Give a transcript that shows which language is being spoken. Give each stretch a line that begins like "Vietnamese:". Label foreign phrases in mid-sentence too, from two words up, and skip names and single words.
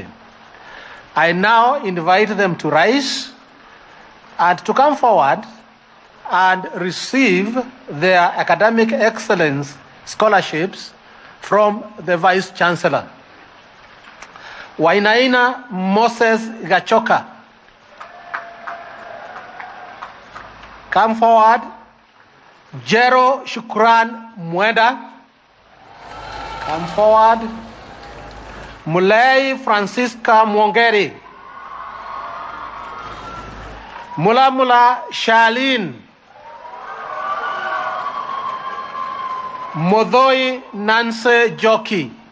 English: I now invite them to rise and to come forward and receive their academic excellence scholarships from the Vice Chancellor. Wainaina Moses Gachoka. Come forward. Jero Shukran Mwenda. Come forward. Mulei Francisca Mwongeri. Mula Shalin. Modoi Nanse Joki.